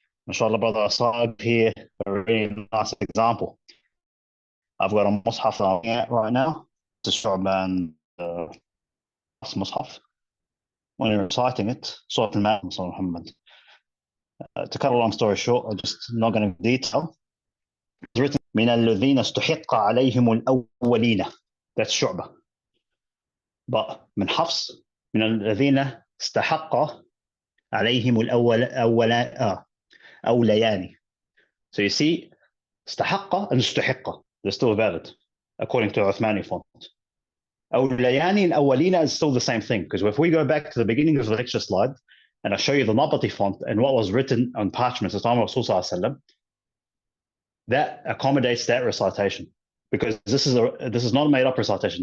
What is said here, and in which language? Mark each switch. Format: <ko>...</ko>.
<en>MashaAllah, brother Asad here, a really nice example. I've got a Mus'haf I'm looking at right now. It's a Shu'ban Mus'haf. When you're reciting it, Surah Al-Ma'idah, Muhammad. To cut a long story short, I'm just not going to detail. It's written,</en> <ar>من الذين استحق عليهم الأولين.</ar> <en>That's Shu'bah. But</en> <ar>من حفص, من الذين استحق عليهم الأوليان.</ar> <en>So you see, استحق and استحق, they're still valid, according to Uthmani font. أوليان أولين is still the same thing, because if we go back to the beginning of the lecture slide and I show you the Nabati font and what was written on parchment at the time of Rasul, that accommodates that recitation, because this is not a made up recitation.</en>